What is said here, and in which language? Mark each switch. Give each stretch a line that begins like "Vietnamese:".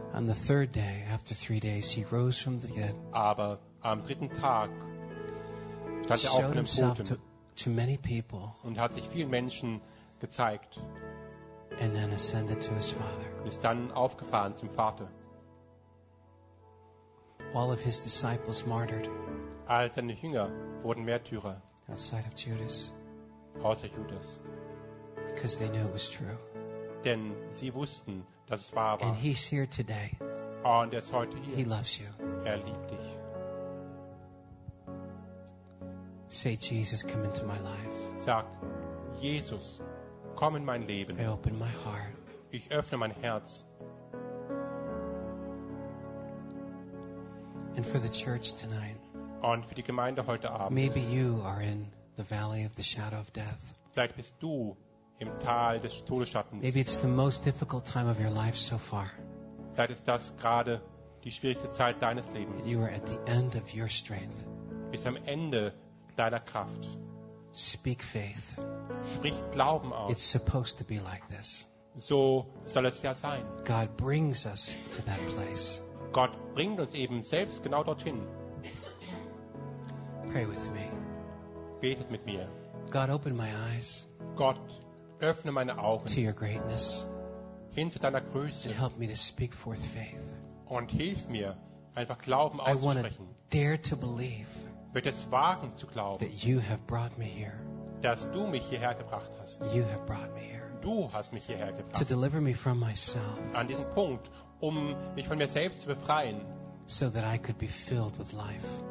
English: On the third day, after 3 days, he rose from the dead.
German: Aber am dritten Tag stand er auf von dem Toten.
English: To many people.
German: Und hat sich vielen Menschen gezeigt.
English: And then ascended to his father.
German: Ist dann aufgefahren zum Vater.
English: All of his disciples martyred.
German: All seine Jünger wurden Märtyrer.
English: Outside of Judas.
German: Außer Judas.
English: Because they knew it was true.
German: Denn sie wussten, dass es wahr war.
English: And he's here today.
German: Und er ist heute hier.
English: He loves you.
German: Er liebt dich.
English: Say, Jesus, come into my life.
German: Sag, Jesus, komm in mein Leben.
English: I open my heart.
German: Ich öffne mein Herz.
English: And for the church tonight.
German: Und für die Gemeinde heute Abend.
English: Maybe you are in the valley of the shadow of death.
German: Vielleicht bist du im Tal des Todesschattens.
English: Maybe it's the most difficult time of your life so far.
German: Vielleicht ist das gerade die schwierigste Zeit deines Lebens.
English: You are at the end of your strength.
German: Bist am Ende deiner Kraft.
English: Speak faith.
German: Sprich Glauben aus.
English: It's supposed to be like this.
German: So soll es ja sein.
English: God brings us to that place.
German: Gott bringt uns eben selbst genau dorthin.
English: Pray with me.
German: Betet mit mir.
English: God, open my eyes.
German: Gott, öffne meine Augen
English: to your greatness.
German: Hin zu deiner Größe.
English: Help me to speak forth faith.
German: Und hilf mir, einfach Glauben auszusprechen.
English: Dare to believe.
German: Wird es wagen zu glauben,
English: that you have brought me here.
German: Dass du mich hierher gebracht hast.
English: You have brought me here.
German: Du hast mich hierher gebracht.
English: To deliver me from myself.
German: An diesen Punkt, um mich von mir selbst zu befreien.
English: So that I could be filled with life.